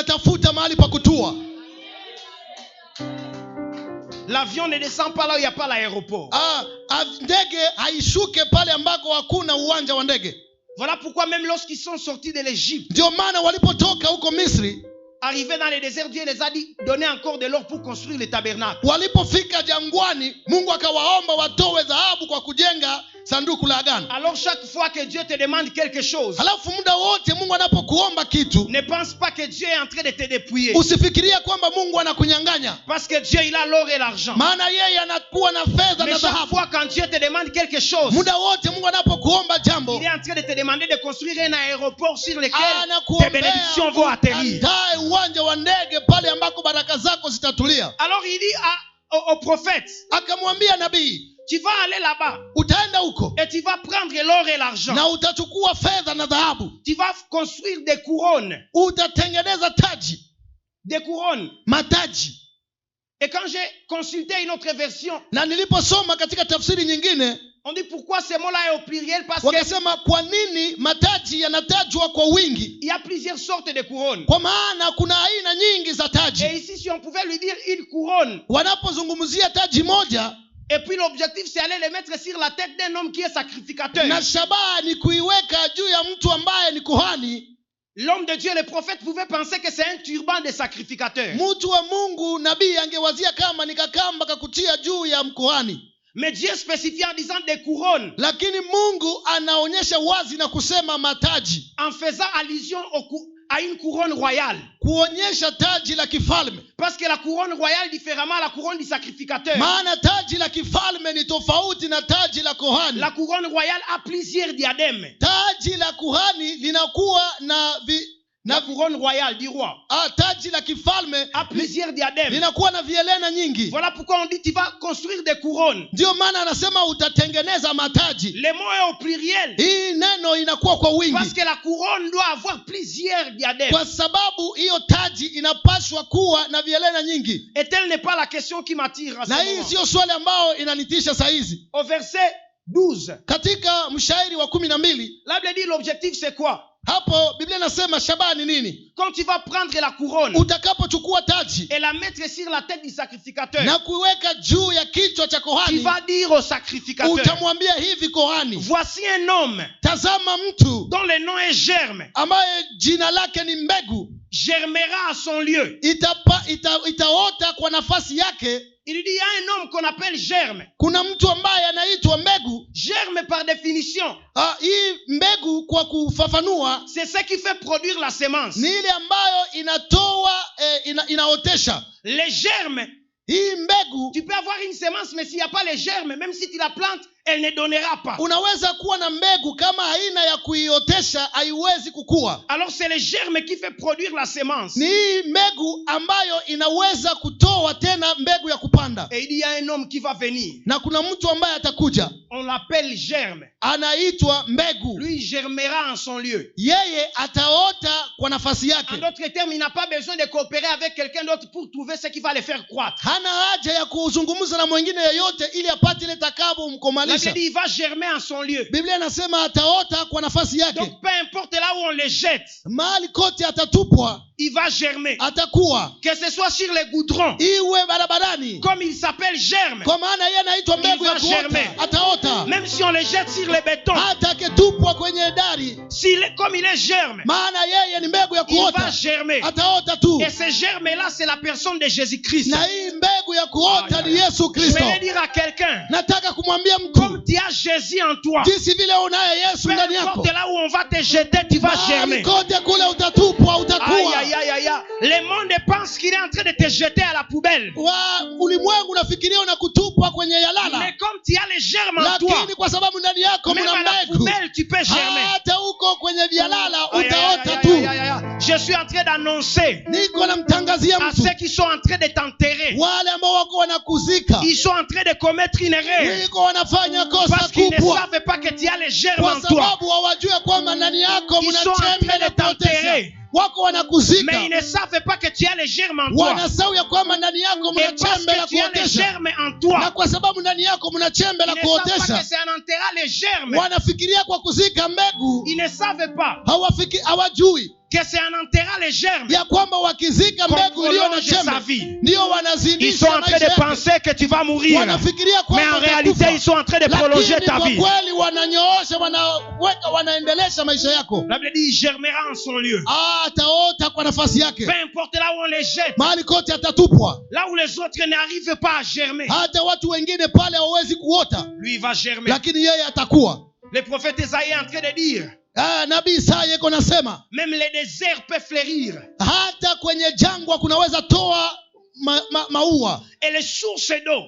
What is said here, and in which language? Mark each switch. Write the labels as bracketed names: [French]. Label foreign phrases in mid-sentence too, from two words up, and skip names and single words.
[French] L'avion ne descend pas là où il n'y a pas l'aéroport. Voilà pourquoi même lorsqu'ils sont sortis de l'Égypte, arrivés dans le désert, Dieu les a dit, donnez encore de l'or pour construire le tabernacle. [Swahili] Walipofika jangwani, Mungu akawaomba watoe dhahabu kwa kujenga sanduku la agano. [French] Alors chaque fois que Dieu te demande quelque chose, [Swahili] Halafu muda wote Mungu anapokuomba kitu, [French] ne pense pas que Dieu est en train de te dépouiller. [Swahili] usifikirie kwamba Mungu anakunyang'anya. [French] Parce que Dieu, il a l'or et l'argent. [Swahili] Maana yeye anakuwa na fedha [French] Mais [Swahili] na [French] chaque [Swahili] dhahabu. [French] fois quand Dieu te demande quelque chose, [Swahili] Muda wote Mungu anapokuomba jambo, [French] il est en train de te demander de construire un aéroport sur lequel tes [Swahili] anakuombea [French] bénédictions vont atterrir. [Swahili] andae uwanja wa ndege pale ambako baraka zako zitatulia. [French] Alors il dit au prophète, [Swahili] Akamwambia nabii, [French] tu vas aller là-bas [Swahili] utaenda huko [French] et tu vas prendre l'or et l'argent. [Swahili] na utachukua fedha na dhahabu, [French] Tu vas construire des couronnes. [Swahili] utatengeneza taji, [French] Des couronnes. [Swahili] mataji. [French] Et quand j'ai consulté une autre version, [Swahili] Na niliposoma katika tafsiri nyingine, [French] on dit pourquoi ce mot-là est au pluriel, parce [Swahili] wakasema kwa nini mataji yanatajwa kwa wingi? [French] qu'il y a plusieurs sortes de couronnes. [Swahili] Kwa maana kuna aina nyingi za [French] Et [Swahili] taji. [French] ici, si on pouvait lui dire une couronne, [Swahili] Wanapozungumzia taji moja, [French] et puis l'objectif c'est aller le mettre sur la tête d'un homme qui est sacrificateur. [Swahili] na shabaha ni kuiweka juu ya mtu ambaye ni kuhani, [French] L'homme de Dieu, le prophète, pouvait penser que c'est un turban de sacrificateur. [Swahili] mtu wa Mungu nabii angewazia kama ni kakamba kakutia juu ya mkuhani. [French] Mais Dieu spécifie en disant des couronnes, [Swahili] Lakini Mungu anaonyesha wazi na kusema mataji, [French] en faisant allusion à une couronne royale. [Swahili] kuonyesha taji la kifalme. [French] Parce que la couronne royale, différemment à la couronne du sacrificateur, [Swahili] Maana taji la kifalme ni tofauti na taji la kuhani. [French] la couronne royale a plusieurs diadèmes. [Swahili] Taji la kuhani linakuwa na [French] La couronne royale du roi [Swahili] taji la kifalme [French] a plusieurs diadèmes. [Swahili] linakuwa na vielena nyingi. [French] Voilà pourquoi on dit tu vas construire des couronnes. [Swahili] Ndio maana anasema utatengeneza mataji. [French] Le mot est au pluriel. [Swahili] Hii neno inakuwa kwa [French] Parce [Swahili] wingi, [French] que la couronne doit avoir plusieurs diadèmes. [Swahili] kwa sababu hiyo taji inapaswa kuwa na vielena nyingi. [French] Et telle n'est pas la question qui m'attire à ce [Swahili] Na hii [French] moment. [Swahili] siyo swali ambayo inanitisha saa hizi. [French] Au verset 12, [Swahili] Katika mshairi wa 12 [French] la Bible dit l'objectif c'est quoi? [Swahili] hapo Biblia inasema shabaha ni nini? [French] Quand tu vas prendre la couronne [Swahili] Utakapochukua taji [French] et la mettre sur la tête du sacrificateur, [Swahili] na kuiweka juu ya kichwa cha [French] tu [Swahili] kohani, [French] vas dire au sacrificateur, [Swahili] utamwambia hivi kohani, [French] voici un homme [Swahili] tazama mtu [French] dont le nom est Germe, [Swahili] ambaye jina lake ni mbegu, [French] germera à son lieu. [Swahili] itaota kwa nafasi yake. [French] Il dit il y a un homme qu'on appelle Germe. [Swahili] Kuna mtu ambaye anaitwa mbegu. [French] Germe par définition, [Swahili] Hii mbegu kwa kufafanua [French] c'est ce qui fait produire la semence. [Swahili] ni ile ambayo inatoa inaotesha. [French] Les germes, [Swahili] Hii mbegu, [French] tu peux avoir une semence, mais s'il n'y a pas les germes, même si tu la plantes, elle ne donnera pas. [Swahili] unaweza kuwa na mbegu kama haina ya kuiotesha haiwezi kukua. [French] Alors c'est les germes qui fait produire la semence. [Swahili] Ni hii mbegu ambayo inaweza kutoa tena mbegu ya kupanda. [French] Et il dit il y a un homme qui va venir. [Swahili] Na kuna mtu ambaye atakuja, [French] On l'appelle germe. [Swahili] anaitwa mbegu. [French] Lui il germera en son lieu. [Swahili] Yeye ataota kwa nafasi [French] En [Swahili] yake. [French] d'autres termes, il n'a pas besoin de coopérer avec quelqu'un d'autre pour trouver ce qui va le faire croître. [Swahili] Hana haja ya kuzungumza na mwingine yeyote ili apate ile takabo [French] La [Swahili] mkomalisha. [French] Bible dit il va germer en son lieu. [Swahili] Biblia inasema ataota kwa nafasi yake. [French] Donc peu importe là où on le jette, [Swahili] Mahali kote atatupwa, [French] il va germer. [Swahili] atakuwa. [French] Que ce soit sur les goudrons, [Swahili] Iwe barabarani, [French] comme il s'appelle germe, [Swahili] kwa maana yeye anaitwa mbegu ya [French] Il va germer. [Swahili] kuota, ataota. [French] même si on le jette sur le béton, [Swahili] Hata akitupwa kwenye dari, [French] comme il est germe, [Swahili] maana yeye ni mbegu ya [French] il va [Swahili] kuota, [French] germer. [Swahili] ataota tu. [French] Et ce germe-là, c'est la personne de Jésus-Christ. [Swahili] Na hii mbegu ya kuota Aïe, ni aïe. Yesu [French] Je [Swahili] Kristo. [French] vais dire à quelqu'un, [Swahili] Nataka kumwambia mtu, [French] comme tu as Jésus en toi, [Swahili] jinsi vile unaye Yesu [French] peu [Swahili] ndani yako, [French] importe là où on va te jeter, tu vas [Swahili] mahali [French] germer. [Swahili] kote kule utatupwa, Aïe, utakuwa. aïe, aïe, aïe, aïe. [French] Le monde pense qu'il est en train de te jeter à la poubelle. [Swahili] Ulimwengu unafikiria unakutupwa kwenye yalala, [French] Mais comme tu as les germes en toi, [Swahili] lakini kwa sababu ndani yako [French] même [Swahili] mna [French] à la [Swahili] mbegu, [French] poubelle, tu peux germer. [Swahili] hata huko kwenye vyalala Aïe, aïe, utaota aïe, tu. aïe, aïe, aïe. [French] Je suis en train d'annoncer [Swahili] Niko namtangazia [French] à [Swahili] mtu, [French] ceux qui sont en train de t'enterrer, [Swahili] wale ambao wako wanakuzika, [French] ils sont en train de commettre une erreur [Swahili] niko wanafanya kosa [French] parce qu'ils ne [Swahili] kubwa, [French] savent pas que tu as les germes [Swahili] kwa [French] en toi. [Swahili] sababu hawajua kwamba ndani yako [French] Ils [Swahili] mna [French] sont en [Swahili] chembe [French] train [Swahili] la [French] de t'enterrer. [Swahili] kuotesha. Wako wanakuzika, [French] Mais ils ne savent pas que tu as les germes en toi. [Swahili] wanasahau ya kwamba ndani yako mna [French] Et parce [Swahili] chembe la [French] que tu as les [Swahili] kuotesha, [French] germes en [Swahili] na [French] toi, [Swahili] kwa sababu ndani yako mna chembe [French] ils [Swahili] la [French] ne savent pas [Swahili] kuotesha, [French] que c'est en enterrant les germes. [Swahili] wanafikiria kwa kuzika mbegu, [French] Ils ne savent pas [Swahili] hawajui [French] que c'est en enterrant les germes [Swahili] ya kwamba wakizika [French] qu'on [Swahili] mbegu iliyo na [French] prolonge sa [Swahili] chembe [French] vie. [Swahili] ndio [French] Ils sont [Swahili] wanazidisha [French] en train [Swahili] maisha [French] de [Swahili] yake. [French] penser que tu vas mourir. [Swahili] Wanafikiria [French] Mais [Swahili] kwamba [French] en réalité, [Swahili] utakufa. [French] ils sont en train de prolonger [Swahili] Lakini [French] ta [Swahili] kwa [French] vie. [Swahili] kweli wananyoosha, wanaendelesha maisha yako. [French] La Bible dit, il germera en son lieu. [Swahili] Ataota kwa nafasi yake. [French] Peu importe là où on les jette, [Swahili] Mahali kote atatupwa. [French] là où les autres n'arrivent pas à germer, [Swahili] Hata watu wengine pale hawawezi kuota, [French] lui il va germer. [Swahili] lakini yeye atakuwa. [French] Le prophète Isaïe est en train de dire, [Swahili] Nabii Isaya yuko nasema, [French] même les déserts peuvent fleurir [Swahili] hata kwenye jangwa kunaweza toa maua, [French] et les sources d'eau